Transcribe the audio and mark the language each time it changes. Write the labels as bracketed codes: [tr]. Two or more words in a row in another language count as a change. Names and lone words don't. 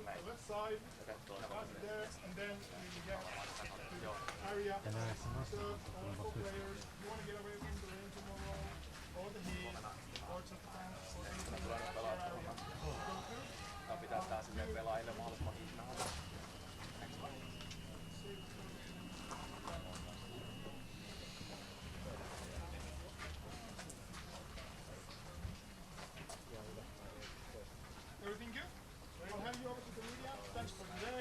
[fi] Ja näissä nostetaan tulevat nyt. Tää pitää tää silleen pelaajille mahdollisimman hyvin. [en] Everything good? I'll hand you over to the media. Thanks for today.